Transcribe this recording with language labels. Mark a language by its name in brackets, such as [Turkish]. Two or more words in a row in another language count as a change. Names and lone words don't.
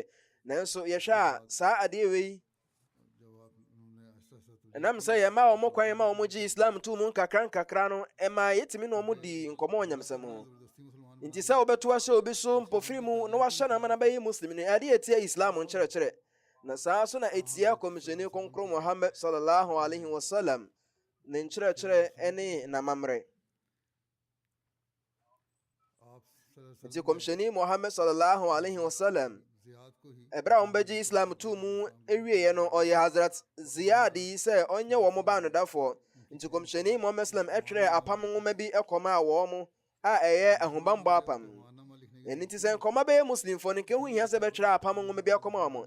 [Akan] Nanso yɛhwɛ a saa adeɛ wei ɛnam sɛ yɛma wɔn kwan ma wɔn gye islam to mu nkakra nkakra no ɛma yɛtumi na wɔn di nkɔmmɔ onyamsɛm ho. Nti sɛ wobɛto ahyɛ obi so mpɔfiri mu na wahyɛ no ama na bɛyɛ muslim no ɛde ɛtia islam nkyerɛkyerɛ. Na saa so na ɛtia kɔmhyɛni kronkron Muhammad [Arabic] صلى الله عليه وسلم [Akan] ne nkyerɛkyerɛ ne n'amammerɛ. Nti kɔmhyɛni Muhammad [Arabic] صلى الله عليه وسلم [Akan] ɛberɛ a wɔbɛgye islam too mu ɛwieɛ no ɔyɛ Hazrat Ziyad yi sɛ ɔnyɛ wɔn ba anodafoɔ. Nti kɔmhyɛni Muhammad sallam ɛtwerɛ apam nwoma bi ɛkɔmaa wɔn a ɛyɛ ahobammɔ apam. Ɛno nti sɛ nkɔma bɛyɛ muslimfoɔ no nkɛho hia sɛ bɛtwerɛ apam nwoma bi akɔma wɔn.